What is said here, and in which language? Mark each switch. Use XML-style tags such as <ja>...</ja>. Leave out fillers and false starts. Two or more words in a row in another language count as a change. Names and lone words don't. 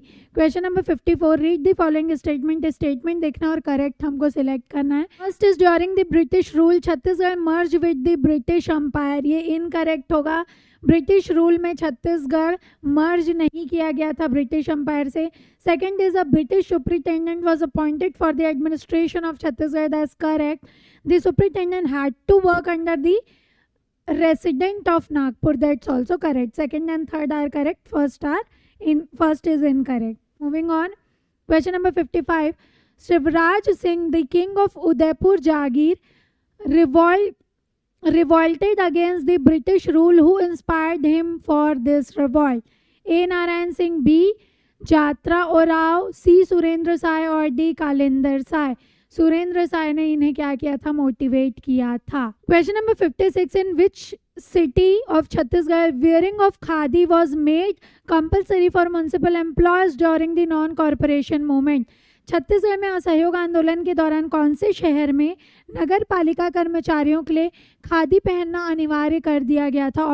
<en>question number 54, read the following statement.</en> <hi>स्टेटमेंट देखना और करेक्ट हमको सिलेक्ट करना है।</hi> <en>first is during the British rule Chhattisgarh merged with the British Empire.</en> <hi>ये इनकरेक्ट होगा,</hi> <en>British rule</en> <hi>में छत्तीसगढ़ मर्ज नहीं किया गया था</hi> <en>British Empire</en> <hi>से।</hi> <en>second is a British superintendent was appointed for the administration of Chhattisgarh, that's correct. the superintendent had to work under the resident of Nagpur, that's also correct. Second and third are correct, first is incorrect. Moving on, question number 55, Shivraj Singh, the king of Udaipur Jagir, revolted against the British rule. Who inspired him for this revolt? A Narayan Singh, B Jatra Orao, C Surendra Sai और D Kalinder Sai।</en> <hi>सुरेंद्र साय ने इन्हें क्या किया था, मोटिवेट किया था।</hi> <en>question number 56, in which city of Chhattisgarh wearing of khadi was made compulsory for municipal employees during the non corporation movement.</en> <hi>छत्तीसगढ़ में असहयोग आंदोलन के दौरान कौन से शहर में नगर पालिका कर्मचारियों के लिए खादी पहनना अनिवार्य कर दिया गया था।</hi>